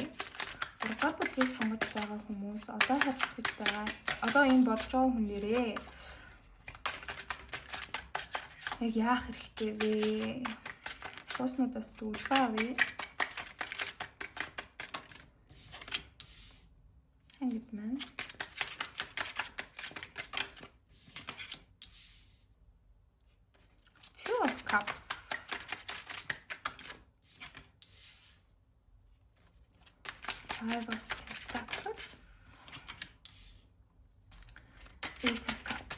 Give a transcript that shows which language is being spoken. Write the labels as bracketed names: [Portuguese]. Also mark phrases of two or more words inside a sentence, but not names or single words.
[Mongolian] 3 дахь бүлгийг сонгож байгаа хүмүүс одоо харилцаж байгаа одоо энэ бодож байгаа хүн нэрээ яг яах хэрэгтэй вэ? Сууснуудаас зөвлөгөө авъя. Хангид маань. Two of Cups. Five of Pentacles. Ace of Cups.